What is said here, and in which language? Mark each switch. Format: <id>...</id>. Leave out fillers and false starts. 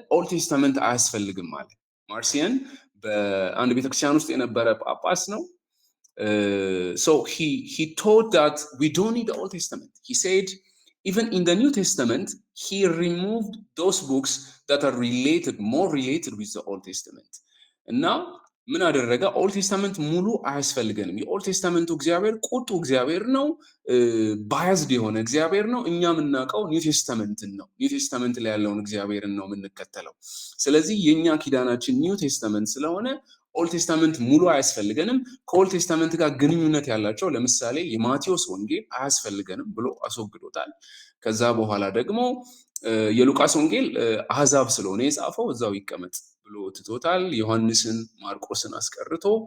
<am>ኦልድ ቴስታመንት አያስፈልግም አለ። ማርሲየን በአንድ ቤተክርስቲያን ውስጥ የነበረ ጳጳስ ነው።</am> <en>So he taught that we don't need the Old Testament. He said even in the New Testament, he removed those books that are more related with the Old Testament. And now</en> <am>ምን አደረገ? ኦልድ ቴስታመንት ሙሉ አያስፈልገንም። የኦልድ ቴስታመንቱ እግዚአብሔር ቁጡ እግዚአብሔር ነው፣ ባያዝድ የሆነ እግዚአብሔር ነው። እኛ የምናውቀው ኒው ቴስታመንትን ነው። ኒው ቴስታመንት ላይ ያለውን እግዚአብሔርን ነው የምንከተለው። ስለዚህ የእኛ ኪዳናችን ኒው ቴስታመንት ስለሆነ ኦልድ ቴስታመንት ሙሉ አያስፈልገንም። ከኦልድ ቴስታመንት ጋር ግንኙነት ያላቸው ለምሳሌ የማቴዎስ ወንጌል አያስፈልገንም ብሎ አስወግዶታል። ከዛ በኋላ ደግሞ የሉቃስ ወንጌል አሕዛብ ስለሆነ የጻፈው እዛው ይቀመጥ ብሎ ትቶታል። ዮሐንስን ማርቆስን አስቀርቶ</am>